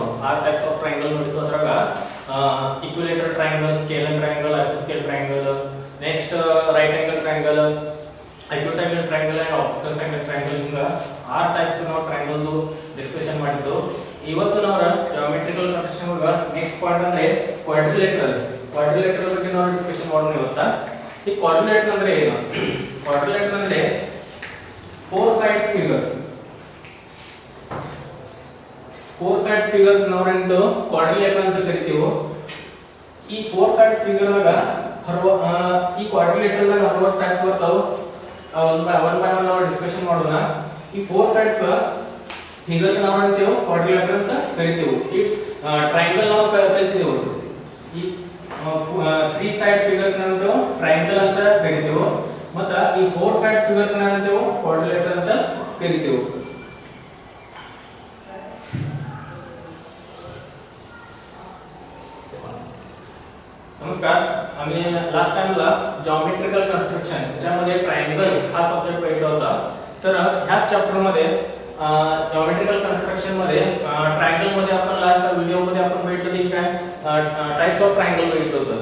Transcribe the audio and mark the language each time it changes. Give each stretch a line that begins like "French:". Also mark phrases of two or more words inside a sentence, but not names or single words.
English: ಆ types of triangle
Kannada: ನೋಡಿದ್ದು ಅದ್ರಾಗ
English: equilateral triangle, scalar triangle, isosceles triangle, next right angle triangle, acute angle triangle and optical angle triangle,
Kannada: ಹಿಂಗ 6 ಟೈಪ್ಸ್ ನಾವು ಟ್ರಯಾಂಗಲ್ದು ಡಿಸ್ಕಷನ್ ಮಾಡಿದ್ದು. ಇವತ್ತು ನಾವು
English: geometrical construction
Kannada: ಒಳಗ
English: next point
Kannada: ಅಂದ್ರೆ ಕ್ವಾಡ್ರಿಲೇಟರಲ್ ಬಗ್ಗೆ ನಾವು ಡಿಸ್ಕಷನ್ ಮಾಡೋಣ ಇವತ್ತ. ಈ ಕ್ವಾಡ್ರಿಲೇಟರ್ ಅಂದ್ರೆ ಏನು? ಕ್ವಾಡ್ರಿಲೇಟರ್ ಅಂದ್ರೆ
English: 4 sides figure. 4 sides figure
Kannada: ನಾವೇಂದು ಕ್ವಾಡ್ರಿಲೇಟರ್ ಅಂತ ಕರಿತೀವಿ. ಈ
English: 4 sides figure
Kannada: ದಾಗ ಈ ಕ್ವಾಡ್ರಿಲೇಟರ್ ದಾಗ 60 ಟೈಪ್ಸ್ ಬರ್ತಾವು.
English: one by one
Kannada: ನಾವು ಡಿಸ್ಕಷನ್ ಮಾಡೋಣ. ಈ
English: 4 sides figure
Kannada: ನಾವು ಅಂತೀವಿ ಕ್ವಾಡ್ರಿಲೇಟರ್ ಅಂತ ಕರಿತೀವಿ. ಈ ಟ್ರಯಾಂಗಲ್ ನಾವು ಕರಿತೀವಿ. ಈ
English: 3 sides figure
Kannada: ನಾವು ಟ್ರಯಾಂಗಲ್ ಅಂತ ಕರಿತೀವಿ. ಮತ್ತ ಈ
English: 4 sides figure
Kannada: ನಾವು ಕ್ವಾಡ್ರಿಲೇಟರ್ ಅಂತ ಕರಿತೀವಿ.
Marathi: नमस्कार. आम्ही लास्ट टाइमला
English: geometrical construction
Marathi: ज्यामध्ये ट्रायंगल हा सब्जेक्ट भेटला होता. तर ह्याच चॅप्टर मध्ये
English: geometrical construction
Marathi: मध्ये ट्रायंगल मध्ये आपण
English: last video
Marathi: मध्ये आपण भेटलो की काय
English: types of triangle
Marathi: भेटलो होतं.